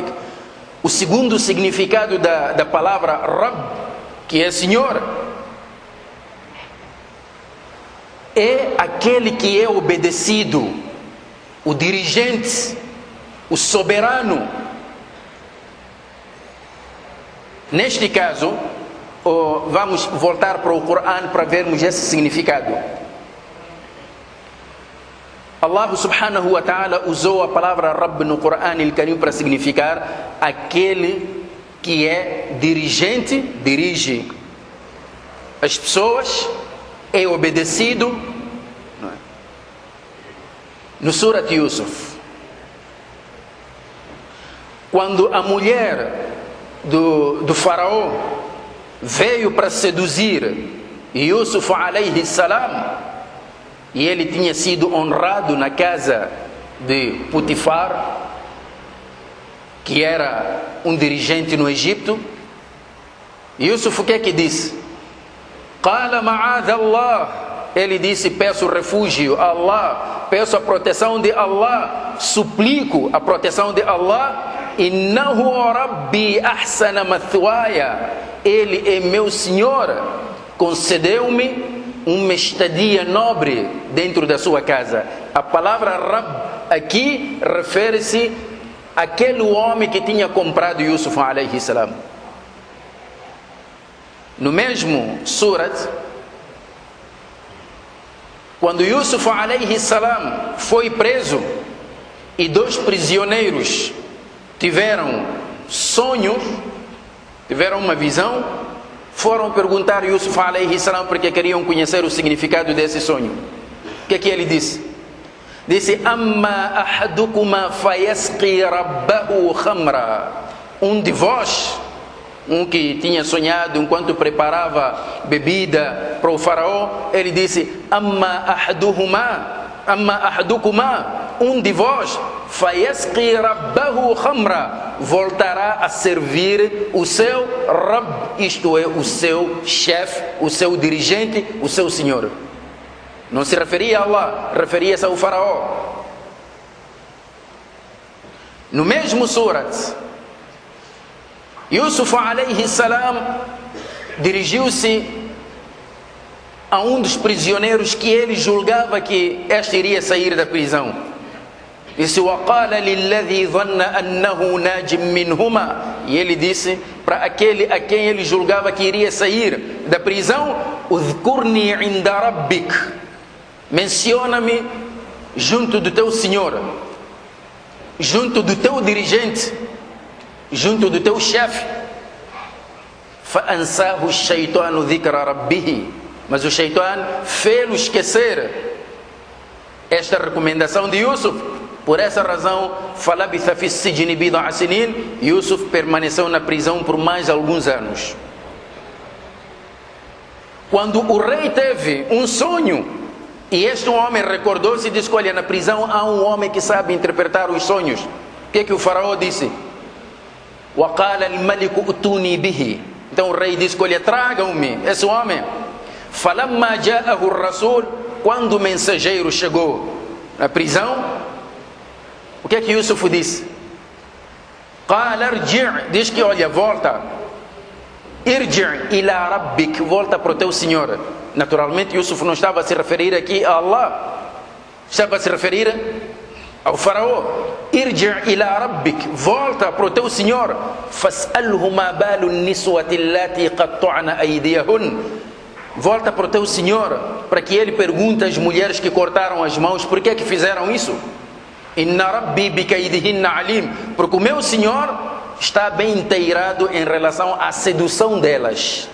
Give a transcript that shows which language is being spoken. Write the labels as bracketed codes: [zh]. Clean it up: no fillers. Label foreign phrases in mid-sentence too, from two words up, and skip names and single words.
[pt] O segundo significado da palavra Rabb, que é Senhor, é aquele que é obedecido, o dirigente, o soberano. Neste caso, vamos voltar para o Corão para vermos esse significado. Allah [ar] سبحانه وتعالى [pt] usou a palavra Rabb no Corão al-Karim para significar aquele que é dirigente, dirige as pessoas, é obedecido. No Surat Yusuf, quando a mulher do faraó veio para seduzir Yusuf [ar] عليه السلام, [pt] e ele tinha sido honrado na casa de Potifar, que era um dirigente no Egito, Yusuf o que é que disse? [ar] قال معاذ الله, [pt] ele disse: peço refúgio a Allah, peço a proteção de Allah, suplico a proteção de Allah. [ar] إنه ربي أحسن مثواي, [pt] ele é meu Senhor, concedeu-me uma estadia nobre dentro da sua casa. A palavra Rabb aqui refere-se àquele homem que tinha comprado Yusuf [ar] عليه السلام. [pt] No mesmo surat, quando Yusuf [ar] عليه السلام [pt] foi preso e 2 prisioneiros tiveram sonhos, tiveram uma visão, foram perguntar a Yusuf [ar] عليه السلام [pt] porque queriam conhecer o significado desse sonho. O que é que ele disse? Disse: [ar] أما أحدكما فيسقي ربه خمرا. [pt] Um de vós, um que tinha sonhado enquanto preparava bebida para o faraó, ele disse: [ar] أما أحدكما, [pt] um de vós, [ar] فيسقي ربه خمرا, [pt] voltará a servir o seu Rabb, isto é, o seu chefe, o seu dirigente, o seu senhor. Não se referia a Allah, referia-se ao faraó. No mesmo surat, Yusuf [ar] عليه السلام [pt] dirigiu-se a um dos prisioneiros que ele julgava que este iria sair da prisão. Disse: [ar] وَقَالَ لِلَّذِي ظَنَّ أَنَّهُ نَاجٍ مِّنْهُمَا, [pt] e ele disse para aquele a quem ele julgava que iria sair da prisão: [ar] اذكرني عند ربك, [pt] menciona-me junto do teu Senhor, junto do teu dirigente, junto do teu chefe. [ar] فَأَنْسَاهُ الشَّيْطَانُ ذِكْرَ رَبِّهِ, [pt] mas o Shaitan fez-lo esquecer esta recomendação de Yusuf. Por essa razão, [ar] فَلَبِثَ فِي السِّجْنِ بِضْعَ سِنِينَ, [pt] Yusuf permaneceu na prisão por mais alguns anos. Quando o rei teve um sonho, e este homem recordou-se e disse: olha, na prisão há um homem que sabe interpretar os sonhos. O que é que o faraó disse? [ar] وَقَالَ الْمَلِكُ أُتُونِي بِهِ, [pt] então o rei disse: olha, tragam-me esse homem. [ar] فَلَمَّا جَاءَهُ الرَّسُولُ, [pt] quando o mensageiro chegou na prisão, o que é que Yusuf disse? [ar] قَالَ ارْجِعْ, [pt] diz que olha, volta. [ar] ارْجِعْ إِلَى رَبِّكَ, [pt] volta para o teu Senhor. Naturalmente Yusuf não estava a se referir aqui a Allah, estava a se referir ao faraó. [ar] ارْجِعْ إِلَى رَبِّكَ, [pt] volta para o teu Senhor. [ar] فَاسْأَلْهُ مَا بَالُ النِّسْوَةِ اللَّاتِي قَطَّعْنَ أَيْدِيَهُنَّ, [pt] volta para o teu Senhor para que ele pergunte às mulheres que cortaram as mãos por que é que fizeram isso. [ar] إن ربي بكيدهن عليم, [pt] porque o meu Senhor está bem inteirado em relação à sedução delas.